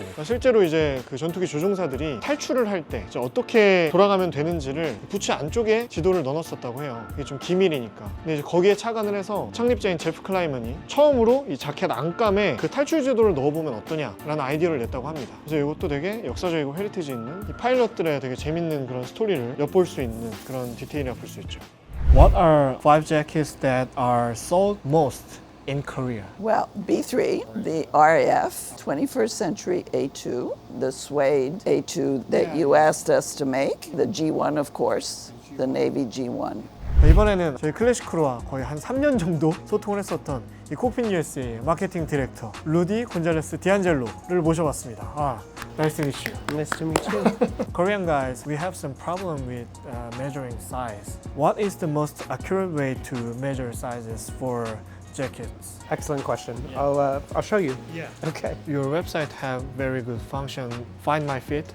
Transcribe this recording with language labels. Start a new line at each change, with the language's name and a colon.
Korean: 그러니까 실제로 이제 그 전투기 조종사들이 탈출을 할 때 어떻게 돌아가면 되는지를 부츠 안쪽에 지도를 넣어놨었다고 해요. 이게 좀 기밀이니까. 근데 이제 거기에 착안을 해서 창립자인 제프 클라이먼이 처음으로 이 자켓 안감에 그 탈출 지도를 넣어보면 어떠냐라는 아이디어를 냈다고 합니다. 그래서 이것도 되게 역사적이고 헤리티지 있는 이 파일럿들의 되게 재밌는 그런 스토리를 엿볼 수 있는 그런 디테일이라고 볼 수 있죠.
English: What are 5 jackets that are sold most in Korea? Well, B3, the RAF, 21st Century A2, the suede A2 that you asked us to make, the G1, of course, the Navy G1.
Korean: 이번에는 저희 클래식크루와 거의 한 3년 정도 소통을 했었던 이 코핀 USA 마케팅 디렉터 루디 곤잘레스 디안젤로를 모셔봤습니다.
English: Nice to meet you. Nice to meet you. Korean guys, we have some problem with measuring size. What is the most accurate way to measure sizes for jackets? Excellent question. I'll show you. Yeah. Okay. Your website have very good function, find my fit.